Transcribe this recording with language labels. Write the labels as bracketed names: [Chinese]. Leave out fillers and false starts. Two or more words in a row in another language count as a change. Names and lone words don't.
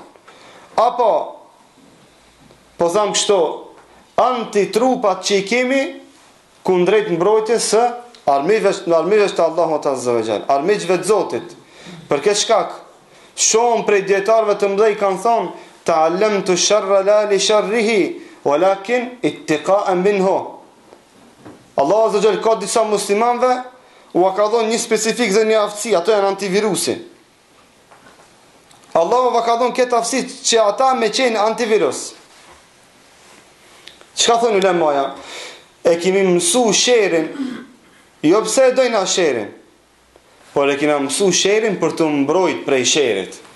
[Albanian] Apo po them kështu, antitrupat që i kemi kundrejt mbrojtjes së armiqve të Allahut [Arabic] عز وجل, [Albanian] armiqve të Zotit. Për këtë shkak, shumë prej dietarëve të mëdhej kanë thonë, [Arabic] تعلمت الشر لا لشره ولكن اتقاء منه. [Albanian] Allahu [Arabic] عز وجل [Albanian] ka disa muslimanëve u ka dhënë një specifik dhe një aftësi, ato janë antivirusi. Allahu va ka dhënë këtë aftësi që ata me qenë antivirus. Çka thonë ulemaja? E kemi mësu sherin, jo pse e dojna sherin, por e kemi mësu sherin për të mbrojt prej sherit.